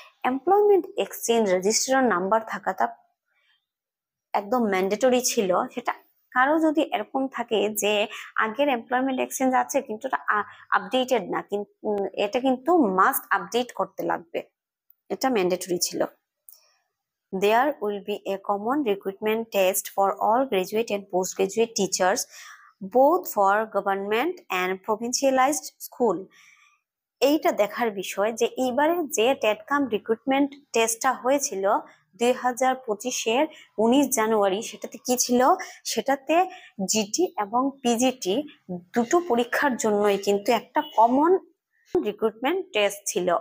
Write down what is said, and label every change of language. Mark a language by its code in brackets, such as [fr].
[bn] Employment exchange registration number থাকাটা একদম mandatory ছিল। সেটা কারো যদি এরকম থাকে যে আগের এমপ্লয়মেন্ট এক্সচেঞ্জ আছে কিন্তু এটা আপডেটেড না, কিন্তু এটা কিন্তু মাস্ট আপডেট করতে লাগবে, এটা ম্যান্ডেটরি ছিল। [en] There will be a common recruitment test for all graduate and postgraduate teachers, both for government and provincialized school. [bn] এইটা দেখার বিষয় যে এইবারে যে টেট কাম রিক্রুটমেন্ট টেস্টটা হয়েছিল 2025-এর 19 জানুয়ারি সেটাতে কি ছিল, সেটাতে জিটি এবং পিজিটি দুটো পরীক্ষার জন্যই কিন্তু একটা কমন রিক্রুটমেন্ট টেস্ট ছিল।